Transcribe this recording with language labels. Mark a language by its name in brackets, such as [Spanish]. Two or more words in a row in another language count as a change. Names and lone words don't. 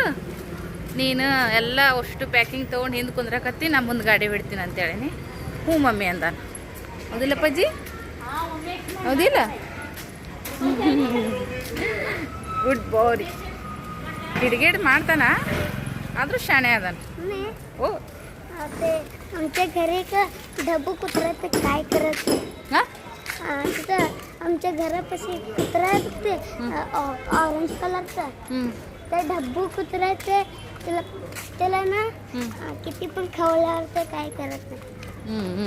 [Kannada] ನೀನು ಎಲ್ಲ ಅಷ್ಟು ಪ್ಯಾಕಿಂಗ್ ತೊಗೊಂಡು ಹಿಂದೆ ಕುಂದ್ರಕತ್ತಿ, ನಾ ಮುಂದೆ ಗಾಡಿ ಬಿಡ್ತೀನಿ ಅಂತೇಳೀನಿ. ಹ್ಞೂ ಮಮ್ಮಿ ಅಂದಾನ. ಹೌದಿಲ್ಲಪ್ಪಾಜಿ, ಹೌದಿಲ್ಲ? ಗುಡ್ ಬಾಯ್. ಗಿಡಗಿಡ್ ಮಾಡ್ತಾನ, ಅದರ ಶಾಣೆ ಅದಾನ. ओ [Marathi] आमच्या घरी का ढबू कुत्रा ते काय करत. हां तिथं आमच्या घरापाशी कुत्रा आहे ते ऑरेंज कलरचा. ते ढबू कुत्रा ते त्याला ना किती पण खवल्यावर ते काय करत नाही.